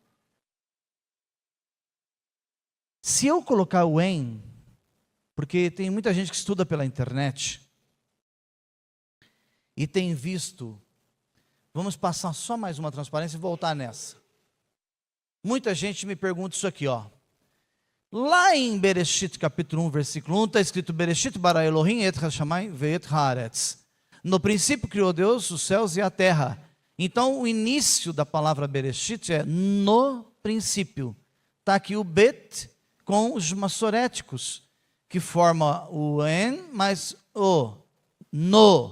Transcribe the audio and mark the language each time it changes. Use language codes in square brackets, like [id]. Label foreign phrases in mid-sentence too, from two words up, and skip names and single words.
[pt] Se eu colocar o em, porque tem muita gente que estuda pela internet e tem visto, vamos passar só mais uma transparência e voltar nessa. Muita gente me pergunta isso aqui, Lá em Bereshit, capítulo 1, versículo 1, está escrito: [he] בראשית ברא אלוהים את השמים ואת הארץ. [pt] No princípio criou Deus os céus e a terra. Então o início da palavra Bereshit é no princípio. Está aqui o Bet com os massoréticos, que forma o en mais o, no.